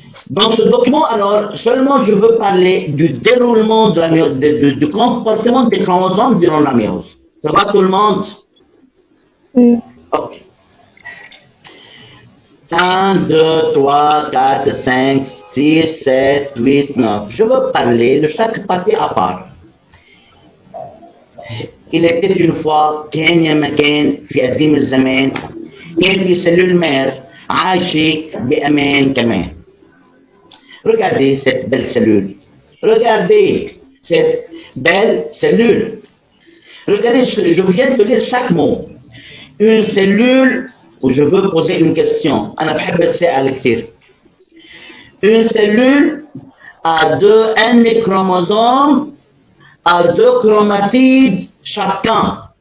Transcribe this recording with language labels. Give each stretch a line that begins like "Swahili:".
French: Dans ce document, alors, seulement je veux parler du déroulement de la méiose, du comportement des chromosomes durant la méiose. Ça va tout le monde? Ok. 1, 2, 3, 4, 5, 6, 7, 8, 9. Je veux parler de chaque partie à part. Il était une fois
Arabic: كان يا مكان في قديم الزمان كان في سلول مير عايشة بأمان كمان.
French: Regardez cette belle cellule. Regardez cette belle cellule. Regardez, je viens de lire chaque mot. Une cellule où je veux poser une question.
Arabic: أنا بحب أتساءل كثير.
French: Une cellule a un chromosome a 2 chromatides chacun.